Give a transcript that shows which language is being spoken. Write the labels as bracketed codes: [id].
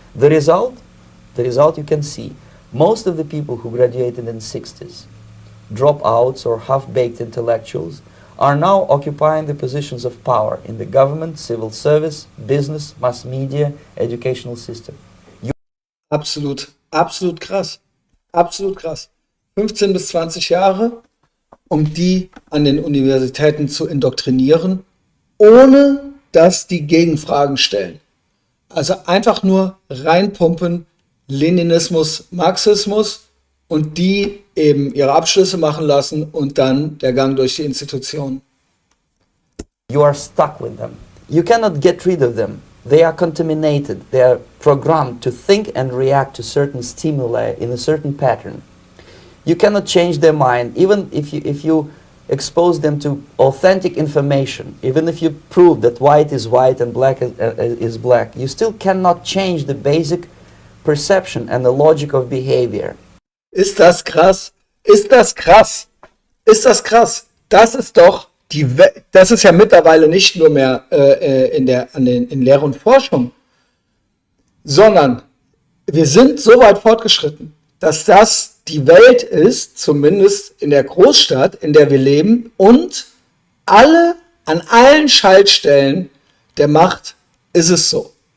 [en] The result you can see. Most of the people who graduated in the 60s, dropouts or half-baked intellectuals, are now occupying the positions of power in the government, civil service, business, mass media, educational system. [de] Absolut, absolut krass. Absolut krass. 15 bis 20 Jahre, um die an den Universitäten zu indoktrinieren, ohne dass die Gegenfragen stellen. Also einfach nur reinpumpen, Leninismus, Marxismus, und die eben ihre Abschlüsse machen lassen und dann der Gang durch die Institutionen. [en] You are stuck with them. You cannot get rid of them. They are contaminated. They are programmed to think and react to certain stimuli in a certain pattern. You cannot change their mind, even if you expose them to authentic information, even if you prove that white is white and black is black. You still cannot change the basic perception and the logic of behavior. [de] Ist das krass? Ist das krass? Ist das krass? Das ist doch das ist ja mittlerweile nicht nur mehr in Lehre und Forschung, sondern wir sind so weit fortgeschritten, dass das die Welt ist, zumindest in der Großstadt, in der wir leben, und an allen Schaltstellen der Macht ist es so.